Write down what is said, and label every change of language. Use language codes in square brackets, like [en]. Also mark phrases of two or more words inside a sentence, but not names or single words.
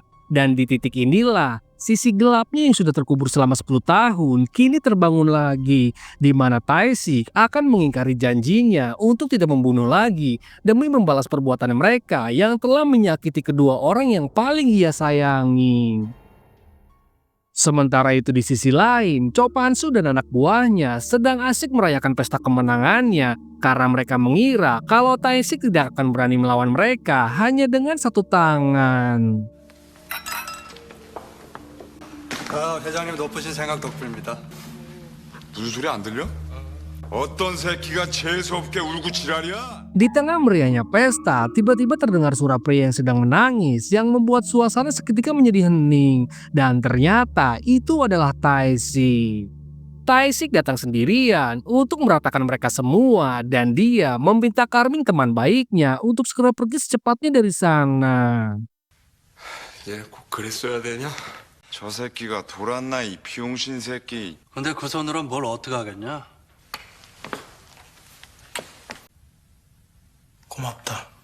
[id] Dan di titik inilah, sisi gelapnya yang sudah terkubur selama 10 tahun kini terbangun lagi, di mana Taesik akan mengingkari janjinya untuk tidak membunuh lagi demi membalas perbuatan mereka yang telah menyakiti kedua orang yang paling ia sayangi. Sementara itu di sisi lain, Chopansu dan anak buahnya sedang asik merayakan pesta kemenangannya karena mereka mengira kalau Taesik tidak akan berani melawan mereka hanya dengan satu tangan. [ko] 회장님 높으신 생각 덕분입니다. 무슨 소리 안 들려? 어떤 새끼가 재수없게 울고 지랄이야? [id] Di tengah meriahnya pesta, tiba-tiba terdengar suara pria yang sedang menangis yang membuat suasana seketika menjadi hening. Dan ternyata itu adalah Taesik. Taesik datang sendirian untuk meratakan mereka semua dan dia meminta Karmin teman baiknya untuk segera pergi secepatnya dari sana. [ko] 얘 꼭 그랬어야 되냐? 저 새끼가 돌았나 이 비용신 새끼. 근데 그 손으로 뭘 어떻게 하겠냐? 고맙다.